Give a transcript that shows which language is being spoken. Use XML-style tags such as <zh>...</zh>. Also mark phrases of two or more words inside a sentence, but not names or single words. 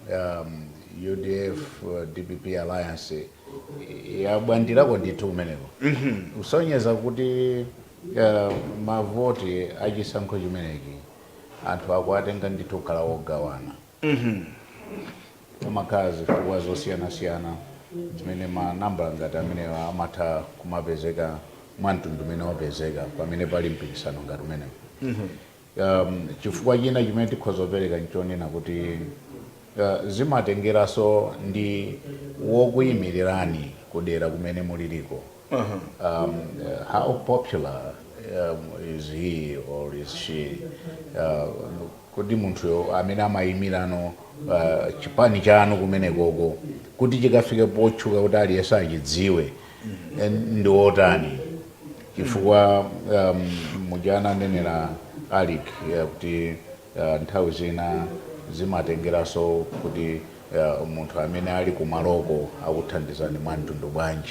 <ny>UDF DPP alliance yabwandirako ndithu kumeneko usonyeza kuti mavoti achisankho chimeneki anthu akuatenga ndithu kukhala ogawana amakhala zifukwa zosiyana-siyana zimene manambala ngati amene amatha kumapezeka mwamtundu umene wapezeka pamene pali mpikisano ngati umenewo. Chifukwa china chimene tikhoza kupereka nchonena kuti zimatengeranso ndi wokuyimirirani kudera kumene muliliko.</ny> <en>How popular is he or is she?</en> <ny>Kuti munthu amene amayimirano chipani chanu kumene koko kuti chikafike potchuka kuti aliyense achidziwe ndi otani. Chifukwa mujana nenera alik kuti nthawi zina zimatengeranso kuti munthu amene ali kumaloko akuthandizani mwamtundu bwanji.</ny>